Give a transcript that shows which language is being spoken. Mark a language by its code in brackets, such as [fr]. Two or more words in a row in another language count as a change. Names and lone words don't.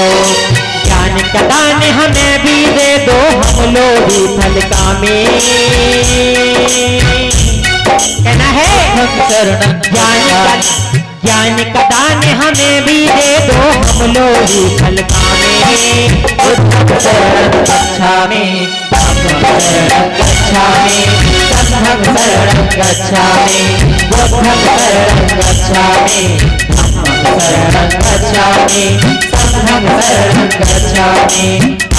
[hi] ज्ञान का दान हमें भी दे दो, हम लोग भी फल कामे। कहना है ज्ञान का दान हमें भी दे दो, हम लोग भी फल कामे। [pi] बुद्धं शरणं गच्छामि, धम्मं शरणं गच्छामि, संघं शरणं गच्छामि, बुद्धं शरणं गच्छामि, धम्मं शरणं गच्छामि, संघं शरणं गच्छामि।